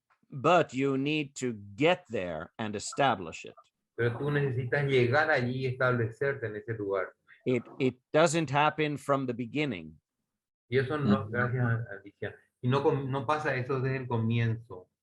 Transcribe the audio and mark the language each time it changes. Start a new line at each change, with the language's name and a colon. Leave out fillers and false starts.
English: But you need to get there and establish it.
Spanish: pero tú necesitas llegar allí y establecerte en ese lugar.
English: It doesn't happen from the beginning.
Spanish: Y eso no, gracias a Alicia. Y no pasa eso desde el comienzo.